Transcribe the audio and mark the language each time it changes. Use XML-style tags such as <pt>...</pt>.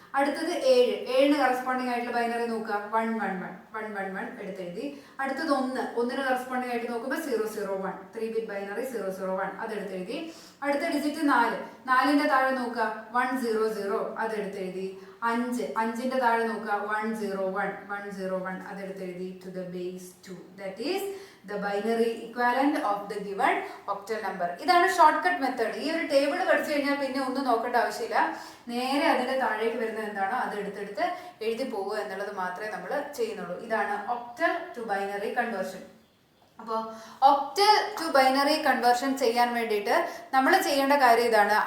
<ml>അടുത്തത് 7ന് കറസ്പോണ്ടിങ് ആയിട്ടുള്ള ബൈനറി നോക്കുക, 111 എടുത്തെഴുതി. അടുത്തത് 1ന് കറസ്പോണ്ടിങ് ആയിട്ട് നോക്കുമ്പോൾ 001 3 ബിറ്റ് ബൈനറി 001 അതെടുത്തെഴുതി. അടുത്ത ഡിജിറ്റ് 4ന്റെ താഴെ നോക്കുക 100 അതെടുത്തെഴുതി. 5ന്റെ താഴെ നോക്കുക 101 അതെടുത്തെഴുതി.</ml> <en>To the base 2, that is the binary equivalent of the given octal number.</en> <ml>ഇതാണ് ഷോർട്ട് കട്ട് മെത്തേഡ്. ഈ ഒരു ടേബിൾ പഠിച്ചു കഴിഞ്ഞാൽ പിന്നെ ഒന്നും നോക്കേണ്ട ആവശ്യമില്ല. നേരെ അതിന്റെ താഴേക്ക് വരുന്നത് എന്താണോ അത് എടുത്തെടുത്ത് എഴുതി പോകുക എന്നുള്ളത് മാത്രമേ നമ്മൾ ചെയ്യുന്നുള്ളൂ. ഇതാണ് ഒക്ടൽ ടു ബൈനറി കൺവേർഷൻ. അപ്പോൾ ഒക്ടൽ ടു ബൈനറി കൺവേർഷൻ ചെയ്യാൻ വേണ്ടിയിട്ട് നമ്മൾ ചെയ്യേണ്ട കാര്യം ഇതാണ്.</ml>